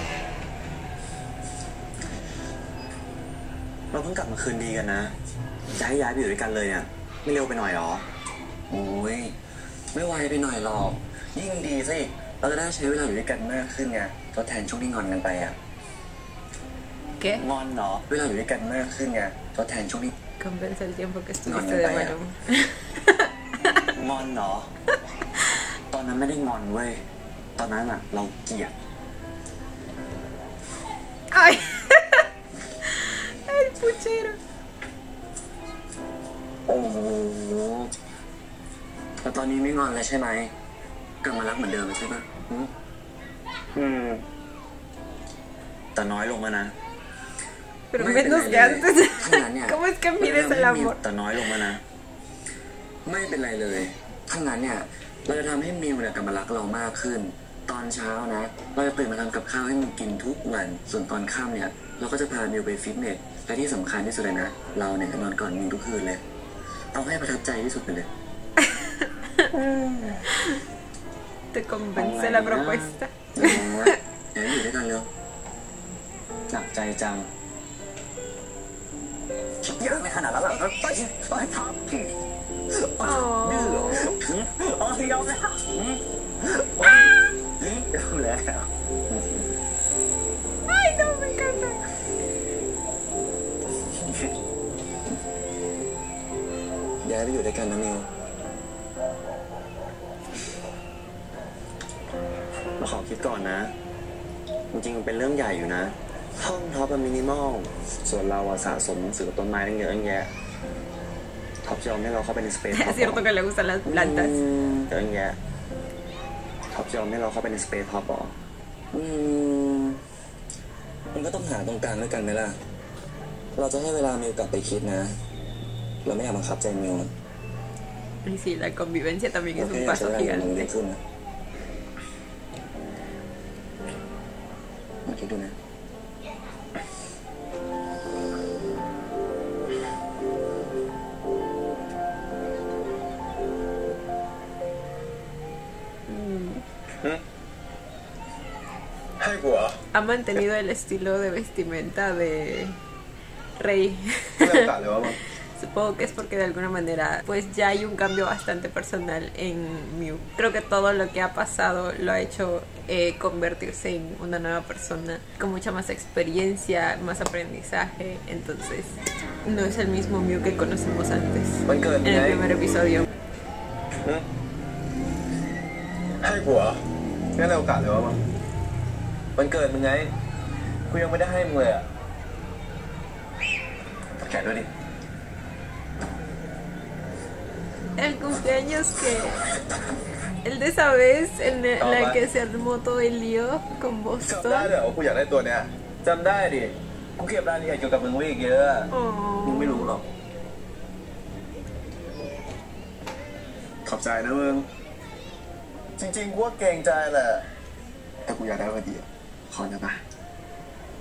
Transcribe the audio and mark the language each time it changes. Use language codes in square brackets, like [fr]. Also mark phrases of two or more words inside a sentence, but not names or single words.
[th] เราเพิ่งกลับมาคืนดีกันนะจะให้ย้ายไปอยู่ด้วยกันเลยเนี่ย ไม่เร็วไปหน่อยหรอ โอ้ยไม่ไวไปหน่อยหรอก ยิ่งดีสิเราจะได้ใช้เวลาอยู่ด้วยกันมากขึ้นไงทดแทนช่วงที่งอนกันไปอ่ะ [es] ¿Qué? [th] งอนเหรอ เวลาอยู่ด้วยกันมากขึ้นไงทดแทนช่วงที่ [es] Compensa el tiempo que No, estuviste no, de vaya. Maluma. [th] งอนเหรอ ตอนนั้นไม่ได้งอนเว้ย ตอนนั้นอะเราเกลียด [es] Ay. El puchero. [th] โอ้โหแต่ตอนนี้ไม่งอนแล้วใช่ไหมกลับมารักเหมือนเดิมใช่ปะ แต่น้อยลงแล้วนะ [es] Pero menos que antes. ¿Cómo es que mides el amor? [th] แต่น้อยลงแล้วนะ ไม่เป็นไรเลยถ้างั้นเนี่ยเราจะทำให้มิวเนี่ยกลับมารักเรามากขึ้น ตอนเช้านะ เราจะตื่นมาทำกับข้าวให้มิวกินทุกวัน ส่วนตอนค่ำเนี่ย เราก็จะพามิวไปฟิตเนส และที่สำคัญที่สุดเลยนะ เราเนี่ยจะนอนก่อนมิวทุกคืนเลย เอาให้ประทับใจที่สุดไปเลย [es] ¿Te convence la propuesta? [th] เดี๋ยวอยู่ด้วยกันเร็ว หนักใจจัง คิดเยอะไม่ขนาดนั้นหรอกไปทำ [es] Oh. [th] อ๋อยอมแล้วยอมแล้ว [es] Ay, no, me encanta. [th] ย้ายไปอยู่ด้วยกันนะมิว เราขอคิดก่อนนะ จริงๆมันเป็นเรื่องใหญ่อยู่นะ ห้องท็อปเป็นมินิมอล ส่วนเราอะสะสมหนังสือกับต้นไม้ตั้งเยอะตั้งแยะ ท็อปจะยอมให้เราเข้าไปในสเปซท็อป [es] Es cierto que le gustan las plantas. [th] เยอะตั้งแยะ ท็อปจะยอมให้เราเข้าไปในสเปซท็อปหรอ มันก็ต้องหาตรงกลางด้วยกันไหมล่ะ เราจะให้เวลามิวกลับไปคิดนะ เราไม่อยากบังคับใจมิว [es] Y sí, la convivencia también es [th] เราแค่ [es] un [th] อยากใช้ [es] paso [th] เวลาอยู่ดี [es] gigante. [th] ขึ้นนะมาคิดดูนะ ให้กูเหรอ [es] Ha mantenido el estilo de vestimenta de Rey. [th] ไม่ได้โอกาสเลยวะมึง [es] Supongo que es porque de alguna manera pues ya hay un cambio bastante personal en Miu. Creo que todo lo que ha pasado lo ha hecho convertirse en una nueva persona con mucha más experiencia, más aprendizaje. Entonces no es el mismo Miu que conocimos antes en el primer episodio. [th] ให้กูเหรอไม่ได้โอกาสเลยวะมึง วันเกิดมึงไง กูยังไม่ได้ให้มึงเลยอ่ะ แกะด้วยดิ [es] El cumpleaños que... El de esa vez en la que se armó todo el lío con [th] จำได้ [es] Boston. [th] เหรอว่ากูอยากได้ตัวเนี้ย จำได้ดิ กูเก็บรายละเอียดเกี่ยวกับมึงไว้อีกเยอะ มึง [es] Oh. [th] ไม่รู้หรอก ขอบใจนะมึง จริงๆกูว่าเกรงใจแหละ แต่กูอยากได้พอดีอะขอนะปะ